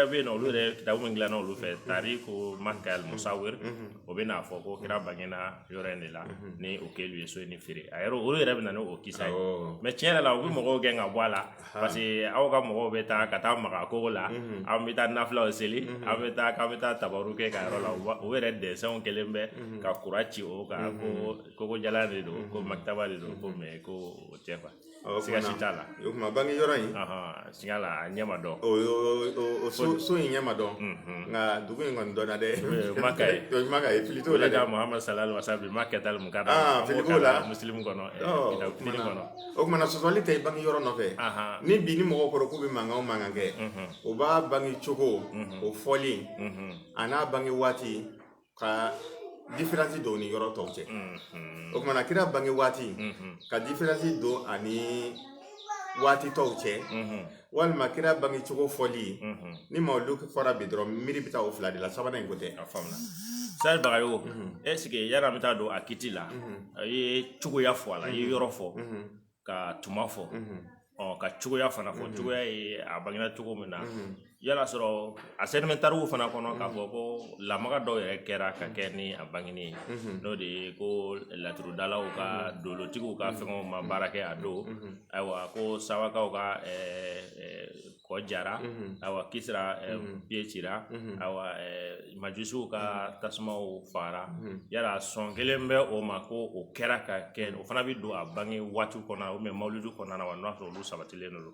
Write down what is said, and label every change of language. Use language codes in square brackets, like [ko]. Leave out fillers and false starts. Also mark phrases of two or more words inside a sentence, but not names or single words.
[bm] bɛ yen nɔ olu yɛrɛ kitabu min dilanna olu fɛ tariku maka al musawir o bɛ n'a fɔ ko kira bangena yɔrɔ in de la ni o kɛlu ye so ni feere a yɔrɔ olu yɛrɛ bɛ na ni o kisa ye mɛ tiɲɛ yɛrɛ la u bɛ mɔgɔw gɛn ka bɔ a la [fr] parce que [bm] aw ka mɔgɔw bɛ taa ka taa maga kogo la an bɛ taa nafilaw seli an bɛ taa tabaru kɛ ka yɔrɔ la o yɛrɛ dɛsɛnw kɛlen bɛ ka kura ci o kan ko kogojalan de don ko maktaba de don ko mɛ ko o tɛ quoi siga si t'a la o kuma bange yɔrɔ in siga la a ɲɛ ma dɔn o so in ɲɛ ma dɔn nka dugu in kɔni dɔnna dɛ maka ye fili t'o la dɛ [ar] محمد صلى الله عليه وسلم مكة المكرمة [bm] fili t'o la muslim kɔnɔ fili kɔnɔ o kumana sɔsɔli tɛ bange yɔrɔ nɔfɛ ni bi ni mɔgɔw kɔrɔ k'u bɛ mankan o mankan kɛ o b'a bange cogo o fɔli a n'a bange waati ka différence don ni yɔrɔ tɔw cɛ o kumana kira bange waati ka différence don ani waati tɔw cɛ walima kira bange cogo fɔli ni mawulidu fɔra bi dɔrɔn miiri bɛ taa o fila de la sabanan in ko tɛ a faamuna sari bagayo [fr] est ce que [bm] yala an bɛ taa don a kiti la a ye cogoya fɔ a la a ye yɔrɔ fɔ ka tuma fɔ ka cogoya fana fɔ cogoya ye a bangena cogo min na yala sɔrɔ a sedimentariw fana kɔnɔ k'a fɔ ko lamaga dɔw yɛrɛ kɛra ka kɛ ni a bangeni n'o de ye ko laturudalaw ka dolotigiw ka fɛngɛw ma baara kɛ a don ayiwa ko sawakaw ka kɔ jara ayiwa kisira pied cira ayiwa majusiw ka tasumaw fara yala sɔn kelen bɛ o ma ko o kɛra ka kɛ o fana bɛ don a bange waati kɔnɔ [fr] ou bien [bm] mawulidu kɔnɔna wa n'a sɔrɔ olu sabatilen don